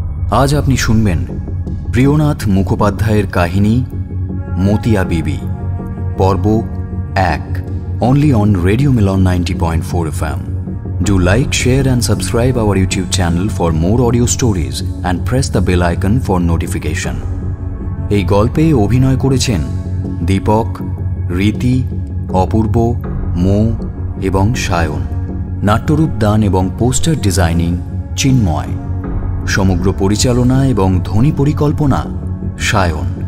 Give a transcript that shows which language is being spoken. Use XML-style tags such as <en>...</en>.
<bn>আজ আপনি শুনবেন প্রিয়নাথ মুখোপাধ্যায়ের কাহিনী মতিয়া বিবি, পর্ব 1, only on Radio Milan 90.4 FM.</bn> <en>Do like, share and subscribe our YouTube channel for more audio stories and press the bell icon for notification.</en> <bn>এই গল্পে অভিনয় করেছেন দীপক, রীতি, অপূর্ব, মৌ এবং সায়ন। নাট্যরূপ দান এবং পোস্টার ডিজাইনিং চিন্ময়। সমগ্র পরিচালনা এবং ধ্বনি পরিকল্পনা সায়ন।</bn>